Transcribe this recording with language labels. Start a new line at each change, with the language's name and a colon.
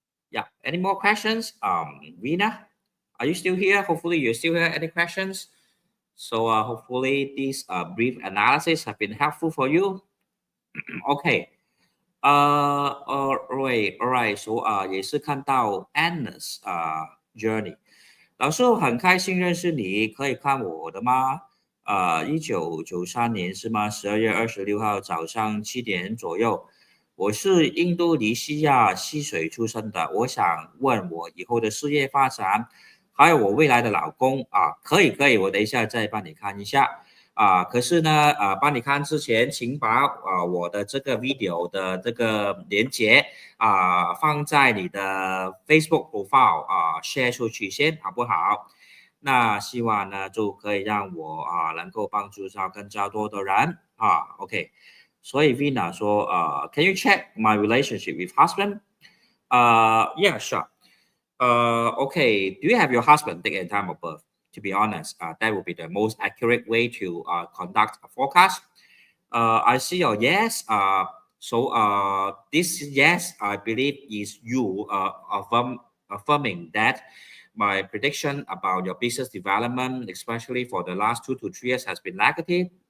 English: Yeah, any more questions? Vina, are you still here? Hopefully, you're still here. Any questions? So, hopefully, this brief analysis have been helpful for you. Okay.
Chinese: Alright. So, 也是看到 Anna's journey。老师，我很开心认识你，可以看我的吗？1993年是吗？12月26号早上7点左右。我是印度尼西亚溪水出生的，我想问我以后的事业发展，还有我未来的老公可以，我等一下再帮你看一下。可是呢，帮你看之前，请把我的这个 video 的这个连接放在你的 Facebook profile share 出去先，好不好？那希望呢就可以让我能够帮助到更加多的人OK。
English: 所以 Vina 说 Can you check my relationship with husband? Yeah, sure. Okay. Do you have your husband date and time of birth? To be honest, that would be the most accurate way to conduct a forecast. I see your yes. So this yes, I believe, is you affirming that my prediction about your business development, especially for the last 2 to 3 years, has been negative.